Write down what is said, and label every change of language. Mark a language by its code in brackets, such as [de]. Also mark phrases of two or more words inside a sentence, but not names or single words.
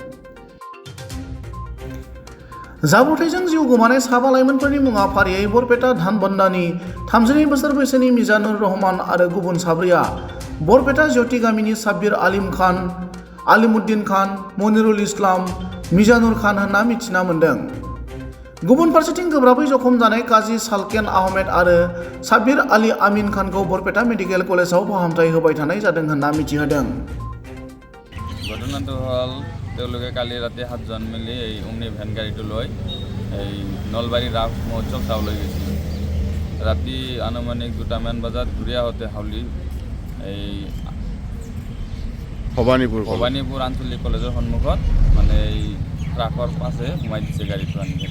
[brx] जाब्रथायजों जिउ गोमानाय 7 लाइमोनफोरनि मुङा फारियै बरपेटा धानबन्दानि 32 बोसोर बैसोनि मिजानुर रहमान आरो गुबुन 4आ बरपेटा ज्योति गामिनि साब्बिर आलिम खान, आलिमुद्दिन खान, मनिरुल इस्लाम, मिजानुर खान होनना मिथिना मोन्दों। गुबुन फारसेथिं गोब्राबै जखम जानाय काजी सालकेन आहमेद आरो साब्बिर आली आमिन खानखौ बरपेटा मेडिकेल कलेजाव फाहामथाय होबाय थानाय जादों होनना मिथिहोदों। [as] ঘটনাটো হ'ল তেওঁলোকে কালি ৰাতি 7 জন মিলি এই অম্নি ভেন গাড়ীটো লৈ এই নলবাৰী ৰাস মহোৎসৱ চাবলৈ গৈছিল। ৰাতি আনুমানিক 2টামান বজাত ঘূৰি আহোঁতে হাউলি এই ভবানীপুৰ আঞ্চলিক কলেজৰ সন্মুখত মানে এই ট্ৰাকৰ পাছে সোমাই দিছে গাড়ীটো আনি কিনে।